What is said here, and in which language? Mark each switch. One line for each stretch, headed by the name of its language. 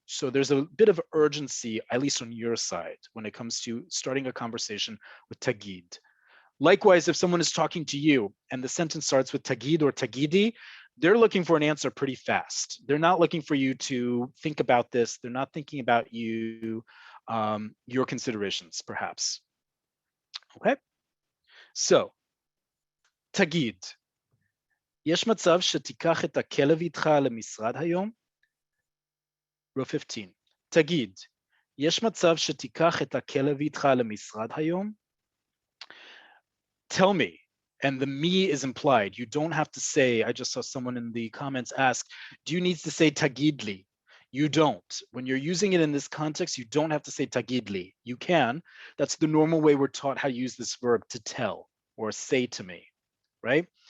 English: So there's a bit of urgency, at least on your side, when it comes to starting a conversation with Tageet. Likewise, if someone is talking to you and the sentence starts with Tageet or Tageedi, they're looking for an answer pretty fast. They're not looking for you to think about this. They're not thinking about your considerations, perhaps. Okay, so
Hebrew: Tageed, יש מצב שתיקח את הכלב איתך למשרד היום? Row 15. תגיד, יש מצב שתיקח את הכלב איתך למשרד היום?
English: Tell me, and the me is implied. You don't have to say, I just saw someone in the comments ask, do you need to say tagidli? You don't. When you're using it in this context, you don't have to say tagidli. You can. That's the normal way we're taught how to use this verb, to tell or say to me, right?